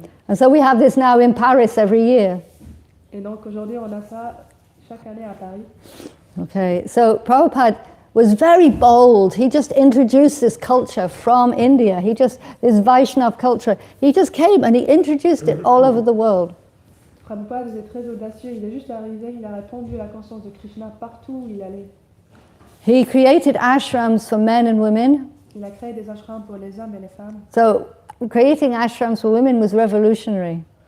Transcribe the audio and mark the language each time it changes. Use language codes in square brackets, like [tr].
[en] And so we have this now in Paris every year. [fr] Et donc aujourd'hui, on a ça chaque année à Paris. [en] Okay, so Prabhupada was very bold. He just introduced this culture from India. This Vaishnav culture, he just came and he introduced it all over the world. [fr] Prabhupada était très audacieux. Il est juste arrivé, il a répandu la conscience de Krishna partout où il allait. [en] He created ashrams for men and women. [fr] Il a créé des ashrams pour les hommes et les femmes. [en] So creating ashrams for women was revolutionary.